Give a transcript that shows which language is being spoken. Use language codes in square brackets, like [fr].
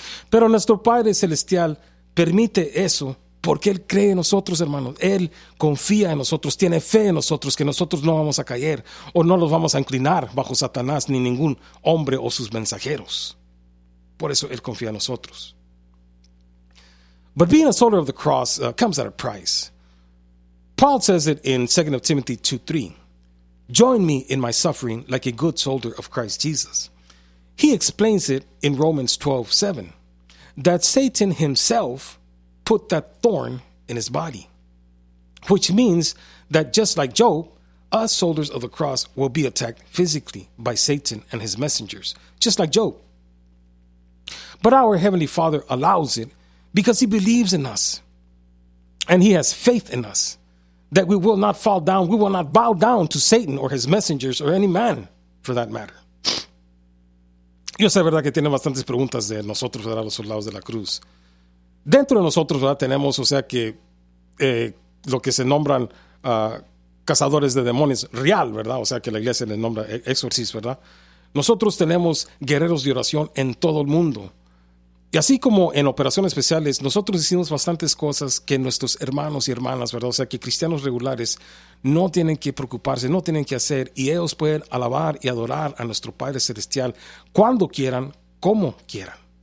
[es] Pero nuestro Padre Celestial permite eso porque Él cree en nosotros, hermanos. Él confía en nosotros, tiene fe en nosotros, que nosotros no vamos a caer o no los vamos a inclinar bajo Satanás ni ningún hombre o sus mensajeros. Por eso Él confía en nosotros. [en] But being a soldier of the cross comes at a price. Paul says it in 2 Timothy 2:3. Join me in my suffering like a good soldier of Christ Jesus. He explains it in Romans 12:7, that Satan himself put that thorn in his body, which means that just like Job, us soldiers of the cross will be attacked physically by Satan and his messengers, just like Job. But our Heavenly Father allows it because He believes in us and He has faith in us that we will not fall down, we will not bow down to Satan or his messengers or any man for that matter. [es] Yo sé, verdad, que tiene bastantes preguntas de nosotros, ¿verdad? Los soldados de la cruz. Dentro de nosotros, ¿verdad? Tenemos, o sea, que lo que se nombran cazadores de demonios real, ¿verdad? O sea, que la iglesia le nombra exorcismo, ¿verdad? Nosotros tenemos guerreros de oración en todo el mundo. Y así como en operaciones especiales, nosotros hicimos bastantes cosas que nuestros hermanos y hermanas, ¿verdad? O sea, que cristianos regulares no tienen que preocuparse, no tienen que hacer, y ellos pueden alabar y adorar a nuestro Padre Celestial cuando quieran, como quieran.